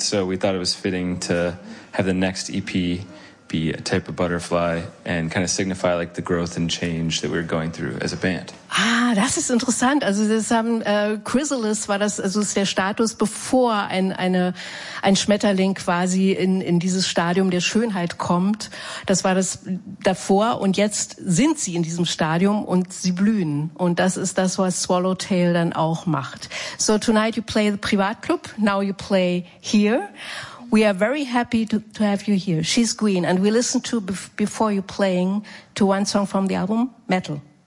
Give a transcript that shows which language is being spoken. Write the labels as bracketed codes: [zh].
[en] So we thought it was fitting to have the next EP be a type of butterfly and kind of signify like the growth and change that we're going through as a band. [de] Ah, das ist interessant. Also das haben Chrysalis war das, also ist der Status, bevor ein Schmetterling quasi in dieses Stadium der Schönheit kommt. Das war das davor, und jetzt sind sie in diesem Stadium und sie blühen. Und das ist das, was Swallowtail dann auch macht. [en] So tonight you play the Privatclub, now you play here. We are very happy to have you here. She's Green, and we listen to before you playing to one song from the album, Metal.